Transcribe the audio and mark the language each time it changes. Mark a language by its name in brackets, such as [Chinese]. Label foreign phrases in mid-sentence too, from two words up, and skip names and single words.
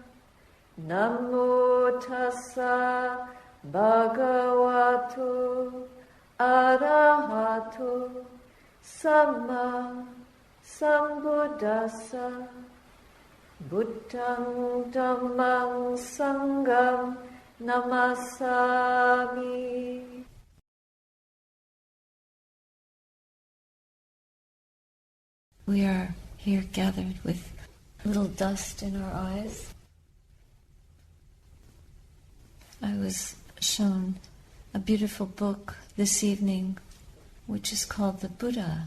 [Pali] Namo tassa bhagavato arahato samma sambuddhassa. Buddhang dhammang sangham namasami. [English] We are here gathered with a little dust in our eyes. I was shown a beautiful book this evening which is called The Buddha.